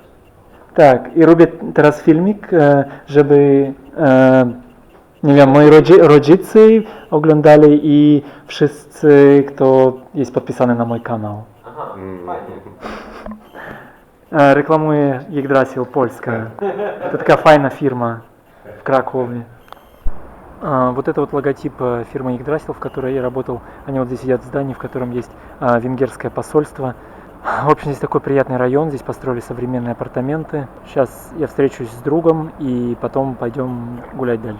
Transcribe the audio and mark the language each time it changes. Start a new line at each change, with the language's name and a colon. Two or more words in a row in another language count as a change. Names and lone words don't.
Polish: Tak, i robię teraz filmik, żeby nie wiem, moi rodzice oglądali i wszyscy, kto jest podpisany na mój kanał. Aha, fajnie. Reklamuję Yggdrasil Polska.
Russian: Это такая файная фирма в Кракове. Вот это вот логотип фирмы Yggdrasil, в которой я работал. Они вот здесь сидят в здании, в котором есть венгерское посольство. В общем, здесь такой приятный район, здесь построили современные апартаменты. Сейчас я встречусь с другом и потом пойдем гулять дальше.